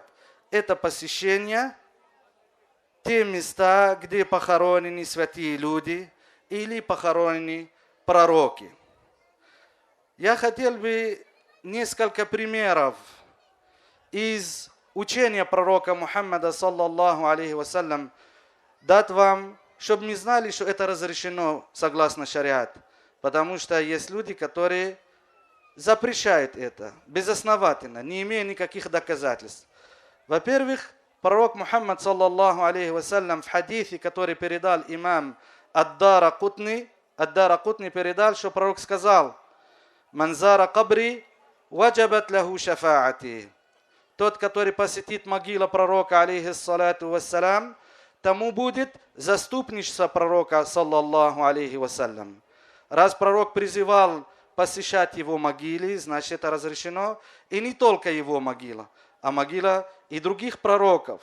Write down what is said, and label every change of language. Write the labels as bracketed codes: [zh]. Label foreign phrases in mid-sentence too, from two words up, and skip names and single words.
[ru] Это посещение те места, где похоронены святые люди или похоронены пророки. Я хотел бы несколько примеров из учения пророка Мухаммада, [ar] صلى الله عليه وسلم, [ru] дать вам, чтобы мы знали, что это разрешено согласно шариат. Потому что есть люди, которые запрещают это безосновательно, не имея никаких доказательств. Во-первых, пророк Мухаммад, [ar] صلى الله عليه وسلم, [ru] в хадисе, который передал имам Ад-Дара-Кутни передал, что пророк сказал: [ar] «من زار قبري وجبت له شفاعتي». [ru] Тот, который посетит могилу пророка, [ar] عليه الصلاة والسلام, [ru] тому будет заступничество пророка, [ar] صلى الله عليه وسلم. [ru] Раз пророк призывал посещать его могилы, значит, это разрешено. И не только его могила, а могила и других пророков.